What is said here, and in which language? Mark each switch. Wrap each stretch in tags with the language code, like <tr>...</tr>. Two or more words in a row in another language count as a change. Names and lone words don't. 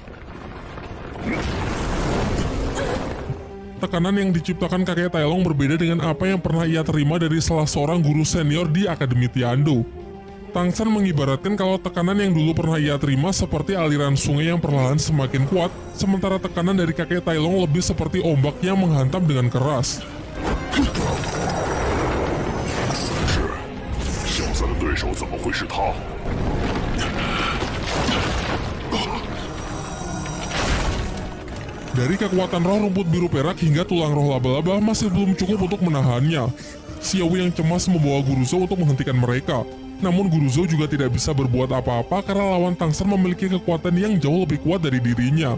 <id>Tekanan yang diciptakan kakek Tai Long berbeda dengan apa yang pernah ia terima dari salah seorang guru senior di Akademi Tiandu. Tang San mengibaratkan kalau tekanan yang dulu pernah ia terima seperti aliran sungai yang perlahan semakin kuat, sementara tekanan dari kakek Tai Long lebih seperti ombak yang menghantam dengan keras.</id> <zh>小子的对手手怎么会是他？</zh> <id>Dari kekuatan roh rumput biru perak hingga tulang roh laba-laba masih belum cukup untuk menahannya. Xiao yang cemas membawa Guruzo untuk menghentikan mereka. Namun Guruzo juga tidak bisa berbuat apa-apa karena lawan Tangsan memiliki kekuatan yang jauh lebih kuat dari dirinya.</id>